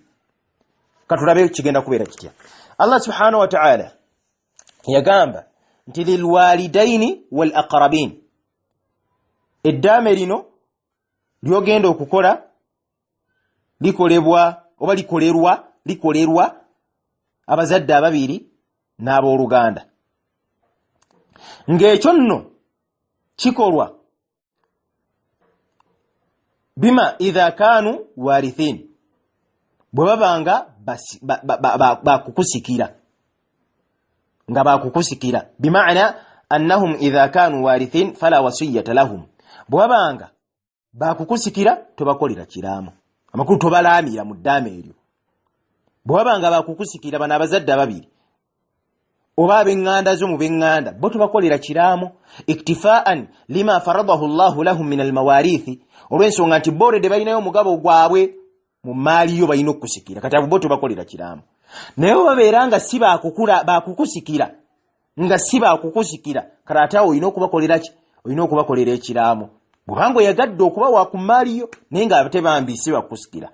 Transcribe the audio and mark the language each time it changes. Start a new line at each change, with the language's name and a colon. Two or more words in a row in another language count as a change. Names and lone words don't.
Ganda: Katulabe kigenda kubeera kitya. Allah
Arabic: سبحانه وتعالى
Ganda: yagamba nti
Arabic: للوالدين والأقربين,
Ganda: eddaame lino lyogenda okukola likolebwa oba likolerwa abazadde ababiri n'abooluganda, ng'ekyo nno kikolwa
Arabic: بما إذا كانوا وارثين,
Ganda: bwe babanga bakukusikira, nga bakukusikira,
Arabic: بمعنى أنهم إذا كانوا وارثين فلا وصية لهم,
Ganda: bwe babanga bakukusikira tobakolera kiraamu, amakulu tobalamira mu ddaame eryo. Bwe babanga bakukusikira bano abazadde ababiri oba ab'eŋŋanda zo mu b'eŋŋanda, bo tobakolera kiraamu,
Arabic: اكتفاء لما فرضه الله لهم من المواريث,
Ganda: olw'ensonga nti boolede balinayo omugabo gwabwe mu maali yo balina okukusikira, kati abo bo tobakolera kiraamu. Naye babeera nga si bakukusikira, nga si bakukusikira, kati ate awo olina okubakolera ki? Olina okubakolera ekiraamu. Bw'obanga oyagadde okuba wa ku maali yo naye nga ate bambi si bakukusikira.